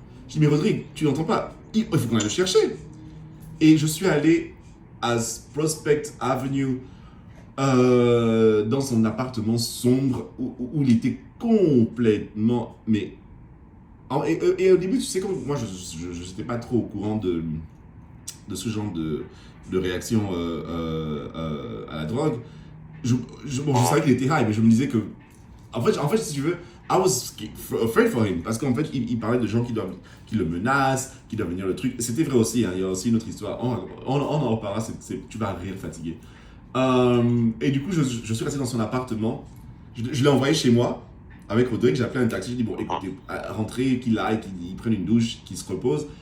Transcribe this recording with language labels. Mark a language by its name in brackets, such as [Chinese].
[French] Je dis, mais Rodrigue, tu n'entends pas, il faut qu'on aille le chercher. Et je suis allé à Prospect Avenue dans son appartement sombre où il était complètement, mais... Et au début, tu sais, comme moi, je n'étais pas trop au courant de ce genre de réaction à la drogue. Je savais qu'il était high, mais je me disais que... En fait, si tu veux, [English] I was afraid for him. [French] Parce qu'en fait, il parlait de gens qui le menacent, qui doivent venir le truc. C'était vrai aussi, il y a aussi une autre histoire. On en reparlera, tu vas rire fatigué. Et du coup, je suis resté dans son appartement. Je l'ai envoyé chez moi avec Rodrigue. J'ai appelé un taxi. Je lui ai dit, bon, écoutez, rentrez, qu'il aille, qu'il prenne une douche, qu'il se repose.